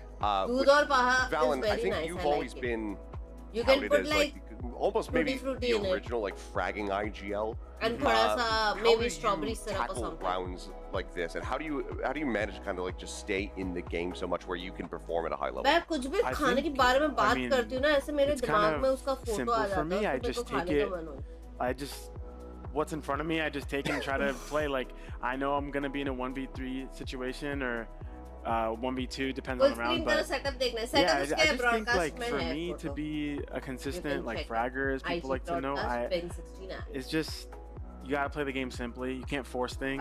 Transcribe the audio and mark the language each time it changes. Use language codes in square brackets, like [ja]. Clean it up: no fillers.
[en] Valen, I think you've always been touted as like almost maybe the original like fragging IGL. And maybe strawberry syrup or tackle something. rounds like this, and how do you manage to kind of like just stay in the game so much where you can perform at a high level? [hi] मैं कुछ भी खाने के बारे में बात करती हूँ ना, ऐसे मेरे दिमाग में उसका फोटो आ जाता है, [en] I just take it. What's in front of me, I just take it and try to play. Like, I know I'm gonna be in a 1v3 situation or 1v2, depends on the round. But yeah, I just think like for me to be a consistent like fragger, as people like to know, it's just you gotta play the game simply. You can't force things.